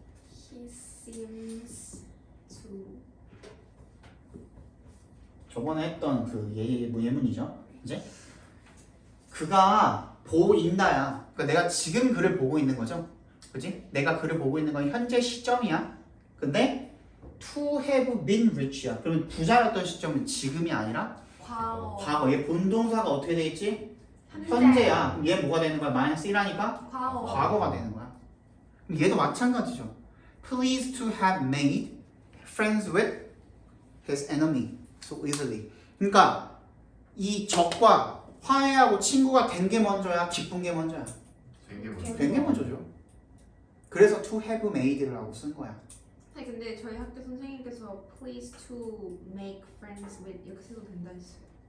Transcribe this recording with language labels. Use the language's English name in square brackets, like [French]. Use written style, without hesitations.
[English] He seems to [Korean] 저번에 했던 그 예문이죠. 이제 그가 보인다야. 그러니까 내가 지금 그를 보고 있는 거죠. 그지? 내가 그를 보고 있는 건 현재 시점이야. 근데 [English] to have been rich [Korean] 야. 그러면 부자였던 시점은 지금이 아니라 과거 과거. 얘 본동사가 어떻게 돼 있지? 현재야. 그럼 얘 뭐가 되는 거야? 마이너스 1하니까 과거 과거가 되는 거야. 그럼 얘도 마찬가지죠. [English] Pleased to have made friends with his enemy so easily. [Korean] 그러니까 이 적과 화해하고 친구가 된 게 먼저야, 기쁜 게 먼저야. 된 게 먼저죠. 그래서 to have made를 하고 쓴 거야. 아니 근데 저희 학교 선생님께서 [English] please to make friends with [Korean] 이렇게 써도 된다 했어요.